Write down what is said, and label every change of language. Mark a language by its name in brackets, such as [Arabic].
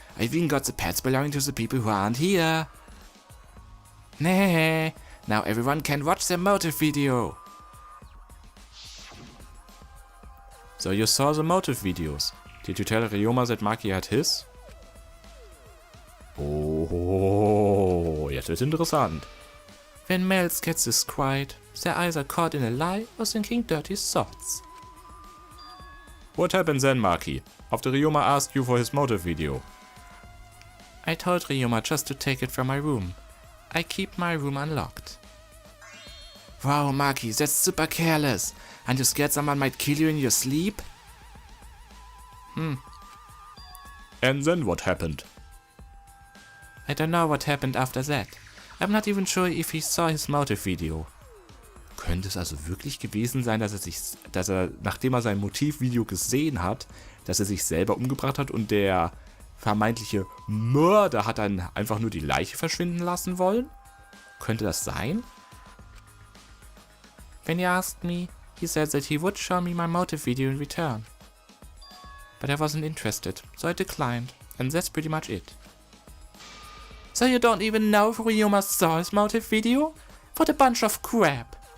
[English] I've even got the pets belonging to the people who aren't here. [German] Nee. [English] Now everyone can watch the motive video. So you saw the motive videos. Did you tell Ryoma that Maki had his? [German] Oh, jetzt wird's interessant. [English] When males get this quiet, they're either caught in a lie or thinking dirty thoughts. What happened then, Maki? After Ryoma asked you for his motive video? I told Ryoma just to take it from my room. I keep my room unlocked. Wow, Maki, that's super careless. Aren't you scared someone might kill you in your sleep? And then what happened? I don't know what happened after that. I'm not even sure if he saw his motive video. [German] Könnte es also wirklich gewesen sein, dass er, nachdem er sein Motivvideo gesehen hat, dass er sich selber umgebracht hat und der vermeintliche Mörder hat dann einfach nur die Leiche verschwinden lassen wollen? Könnte das sein? [English] When he asked me, he said that he would show me my motive video in return. But I wasn't interested, so I declined, and that's pretty much it. So you don't even know if Ryoma saw his motive video? What a bunch of crap!